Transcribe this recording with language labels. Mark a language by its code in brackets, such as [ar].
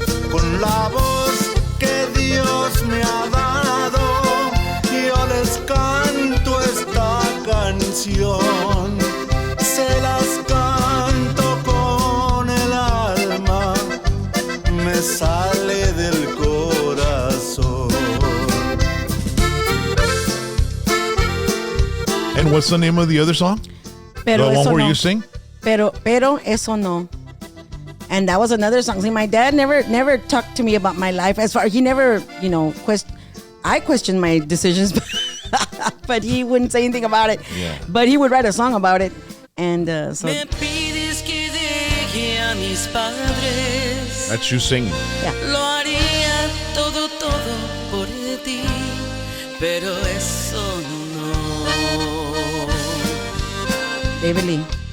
[es] Con la voz que Dios me ha dado, yo les canto esta canción. Se las canto con el alma, me sale del corazón. [en] And what's the name of the other song? [es] Pero [en] The [es] Eso [en] one where [es] No. [en] you sing? [es] Pero Eso No. [en] And that was another song. See, my dad never talked to me about my life. He never, I questioned my decisions, but he wouldn't say anything about it. Yeah. But he would write a song about it. And so. [es] Me pides que deje a mis padres. [en] That's you singing. [es] Lo haría todo por ti, pero eso no. [en] David Lee.